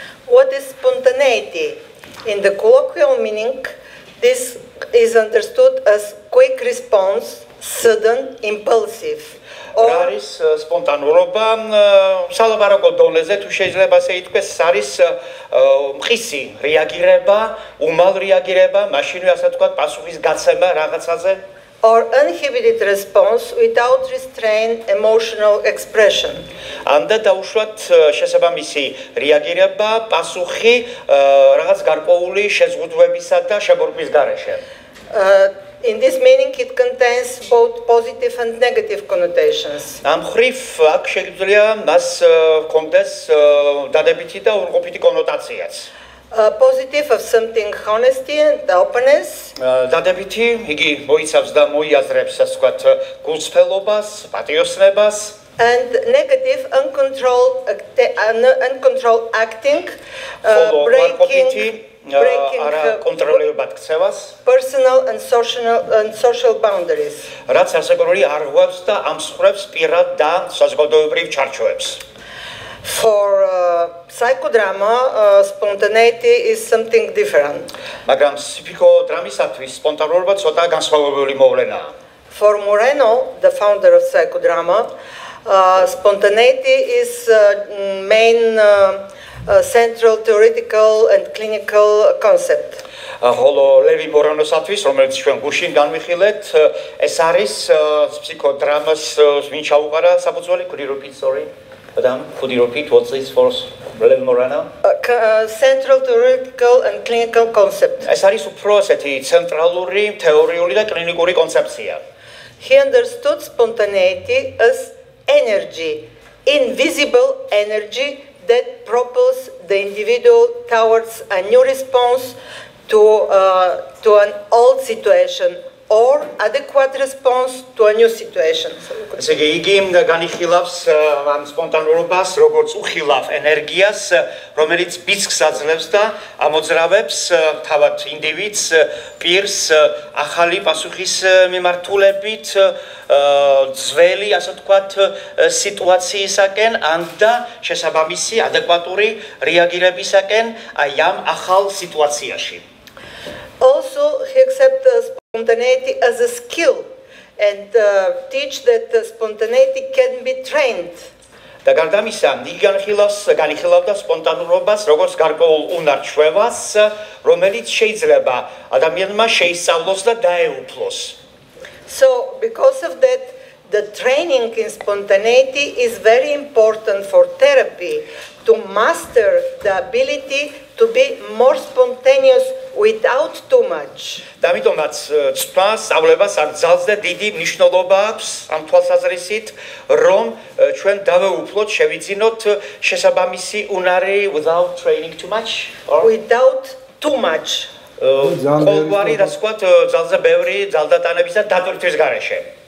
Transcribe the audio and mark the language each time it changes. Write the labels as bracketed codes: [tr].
[en] What is spontaneity? In the colloquial meaning, this is understood as quick response, sudden, impulsive. [ka] არის სპონტანურობა, სალაპარაკო დონეზე თუ შეიძლება ასე ითქვეს, არის მყისი რეაგირება, უმალ რეაგირება, მაშინვე ასე ვთქვათ, პასუხის გაცემა რაღაცაზე. [en] Or uninhibited response without restrained emotional expression. [ka] Анда დაუშვათ შესაბამისი რეაგირება, პასუხი რაღაც გარკვეული შეზღუდვებისა და შეგორბვის გარეშე. [en] In this meaning, it contains both positive and negative connotations. [ka] ამ ხრივ აქ შეიძლება მას კონდეს დადებითი და უარყოფითი კონოტაციაც. [en] Positive of something honesty and openness. [ka] დადებითი იგი მოიცავს და მოიაზრებს ასე ვთქვათ გულწრფელობას, პატიოსნებას. [en] And negative uncontrolled acting, breaking personal and social boundaries. [ka] რაც არსებობრივი არღვევს და ამსხვრევს პირად და საზოგადოებრივ ჩარჩოებს. [en] For psychodrama, spontaneity is something different. [ka] მაგრამ ფსიქოდრამისათვის სპონტანურობა ცოტა განსხვავებული მოვლენაა. [en] For Moreno, the founder of psychodrama, spontaneity is main central theoretical and clinical concept. [ka] ხოლო ლევი მორენოსათვის, რომელიც ჩვენ გუშინ განვიხილეთ, ეს არის ფსიქოდრამას ვინ ჩაუყარა საფუძველი? [en] Could you repeat, sorry? Madam, could you repeat what is for Levi Moreno? Central theoretical and clinical concept. [ka] ეს არის უფრო ასეთი ცენტრალური, თეორიული და კლინიკური კონცეფცია. [en] He understood spontaneity as energy, invisible energy that propels the individual towards a new response to an old situation or adequate response to a new situation. [ka] ესე იგი განიხილავს ამ სპონტანურობას როგორც უხილავ ენერგიას, რომელიც ბიძგს აძლევს და ამოძრავებს თავად ინდივიდს პირს ახალი პასუხის მიმართულებით ძველი, ასე ვთქვათ, სიტუაციისაკენ ან და შესაბამისი ადეკვატური რეაგირებისაკენ აი ამ ახალ სიტუაციაში. [en] Also, he accepts spontaneity as a skill and teach that spontaneity can be trained. [ka] და გარდა ამისა, იგი განიხილავდა სპონტანურობას როგორც გარკვეულ უნარ-ჩვევას, რომელიც შეიძლება ადამიანმა შეისწავლოს და დაეუფლოს. [en] So, because of that, the training in spontaneity is very important for therapy to master the ability to be more spontaneous without too much. [ka] და ამიტომაც სწავლებას არ ძალს და დიდი მნიშვნელობა აქვს ამ თვალსაზრისით, რომ ჩვენ დავეუფლოთ, შევიძინოთ შესაბამისი უნარი [en] without training too much or without too much. [ka] ყოველგვარი და სხვა ძალზე ბევრი ძალდატანების და დატვირთვის გარეშე.